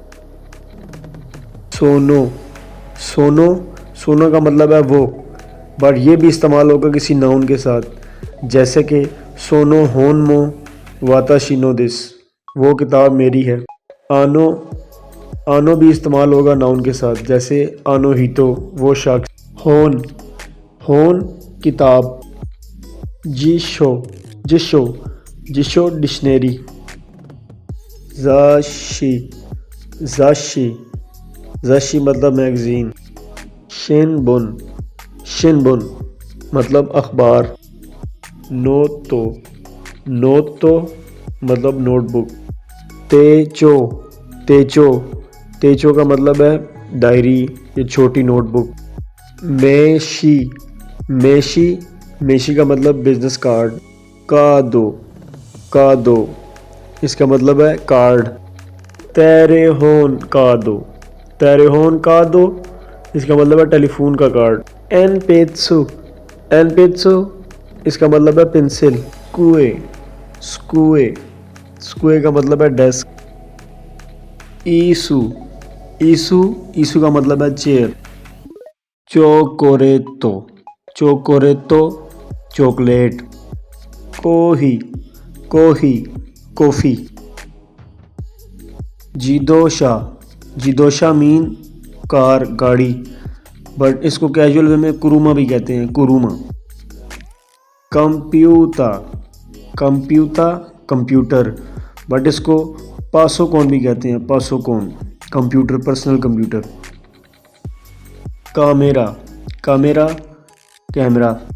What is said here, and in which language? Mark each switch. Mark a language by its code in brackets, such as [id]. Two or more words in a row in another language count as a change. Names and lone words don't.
[ja] その その その [ur] کا مطلب ہے وہ، بٹ یہ بھی استعمال ہوگا کسی ناؤن کے ساتھ، جیسے کہ [ja] その 本 も 私 の です, [ur] وہ کتاب میری ہے۔ [ja] あの あの [ur] بھی استعمال ہوگا ناؤن کے ساتھ، جیسے [ja] あの 人 [ur] وہ شخص۔ [ja] 本 本 کتاب۔ 辞書 辞書 辞書 ڈکشنری۔ 雑誌 雑誌 雑誌 [ur] مطلب میگزین۔ [ja] 新聞 新聞 [ur] مطلب اخبار۔ [ja] ノート ノート [ur] مطلب نوٹ بک۔ [ja] 手帳 手帳 手帳 [ur] کا مطلب ہے ڈائری یا چھوٹی نوٹ بک۔ [ja] 名刺 名刺 名刺 [ur] کا مطلب بزنس کارڈ۔ [ja] カード カード [ur] اس کا مطلب ہے کارڈ۔ [ja] テレ ホン カード テレ ホン カード [ur] اس کا مطلب ہے ٹیلی فون کا کارڈ۔ [ja] えん ぴつ えん ぴつ [ur] اس کا مطلب ہے پنسل۔ [ja] くえ つくえ つくえ [ur] کا مطلب ہے ڈیسک۔ [ja] いす いす いす [ur] کا مطلب ہے چیئر۔ [ja] チョコレート チョコレート چاکلیٹ۔ コーヒー コーヒー کافی۔ 自動車 自動車 [ur] مین کار گاڑی، بٹ اس کو [en] casual way [ur] میں کروما بھی کہتے ہیں، کروما۔ [ja] コンピュータ コンピュータ [ur] کمپیوٹر، بٹ اس کو [ja] パソ コン [ur] بھی کہتے ہیں، [ja] パソ コン [ur] کمپیوٹر، [en] personal computer. [ja] カメラ カメラ کیمرہ۔